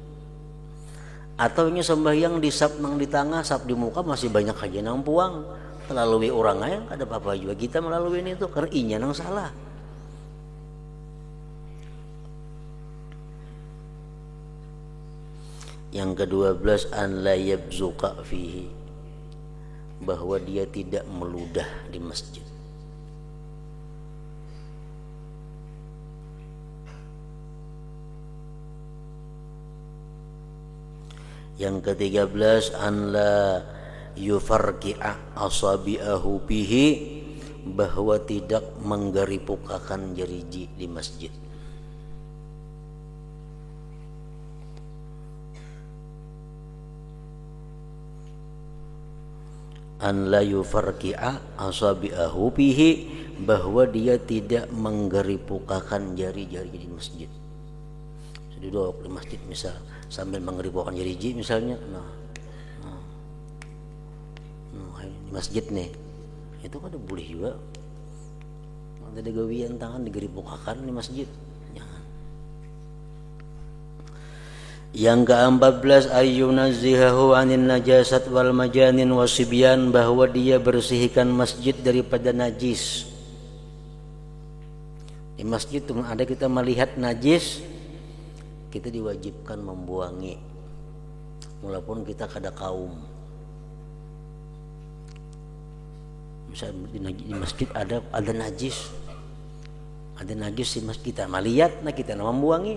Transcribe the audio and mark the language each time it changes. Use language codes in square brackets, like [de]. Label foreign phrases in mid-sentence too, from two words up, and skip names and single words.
[bjn] Atau inya sembahyang di sab nang di tengah, sab di muka masih banyak aja nang puang. melalui orang lain ada apa-apa juga kita melalui ini itu karena inya nang salah. [id] Yang ke-12 [ar] أن لا يبزق فيه, [id] bahwa dia tidak meludah di masjid. Yang ke-13 [ar] أن لا يفرقع أصابعه به, [id] bahwa tidak menggeripukakan jeriji di masjid. [ar] أن لا يفرقع أصابعه به, [id] bahwa dia tidak menggeripukakan jari-jari di masjid. [bjn] Duduk di masjid misal sambil menggeripukakan jeriji misalnya, di masjid nih, itu kan boleh juga. Ada gawian tangan digeripukakan di masjid, jangan. [id] Yang ke-14 [ar] أن ينزهه عن النجاسات والمجانين والصبيان, [id] bahwa dia bersihkan masjid daripada najis. [bjn] Di masjid tuh ada kita melihat najis, kita diwajibkan membuangi walaupun kita kada kaum. Misal di masjid ada najis, di masjid kita melihat, nah kita membuangi.